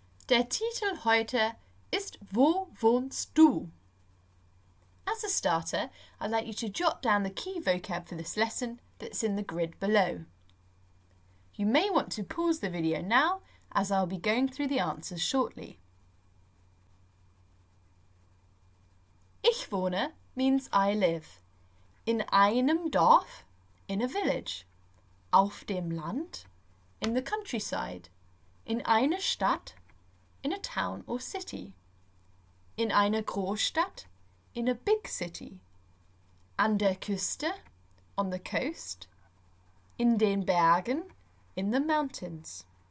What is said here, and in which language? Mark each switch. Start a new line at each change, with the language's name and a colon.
German: Der Titel heute ist Wo wohnst du?
English: As a starter, I'd like you to jot down the key vocab for this lesson that's in the grid below. You may want to pause the video now as I'll be going through the answers shortly.
German: Ich wohne
English: means I live.
German: In einem Dorf,
English: in a village.
German: Auf dem Land,
English: in the countryside.
German: In einer Stadt,
English: in a town or city.
German: In einer Großstadt,
English: in a big city.
German: An der Küste,
English: on the coast.
German: In den Bergen,
English: in the mountains.